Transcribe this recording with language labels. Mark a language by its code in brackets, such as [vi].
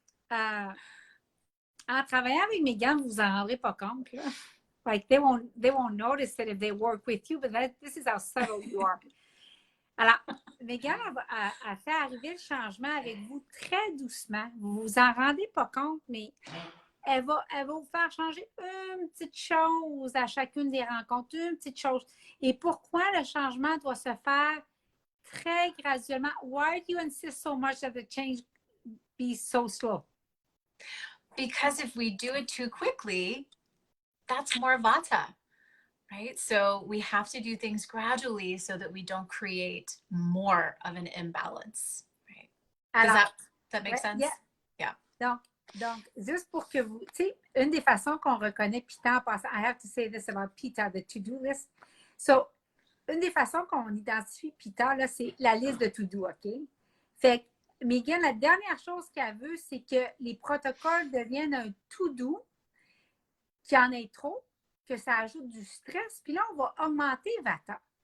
[fr] En travaillant avec Meghan, vous vous en rendrez pas compte, là. [en] Like they won't notice it if they work with you, but this is how subtle you are. [fr] Alors, Meghan a fait arriver le changement avec vous très doucement. Vous vous en rendez pas compte, mais elle va vous faire changer une petite chose à chacune des rencontres, une petite chose. Et pourquoi le changement doit se faire très graduellement? [en] Why do you insist so much that the change be so slow? Because if we do it too quickly, that's more vata, right? So we have to do things gradually so that we don't create more of an imbalance, right? [fr] Alors, [en] Does that make sense? Yeah. [fr] Donc, juste pour que vous, tu sais, une des façons qu'on reconnaît Pitta en passant, [en] I have to say this about Pitta, the to-do list. [fr] So, une des façons qu'on identifie Pitta, là, c'est la liste de to-do, OK? Fait que, Meghan, la dernière chose qu'elle veut, c'est que les protocoles deviennent un to-do, qu'il y en ait trop, que ça ajoute du stress, puis là, on va augmenter Vata.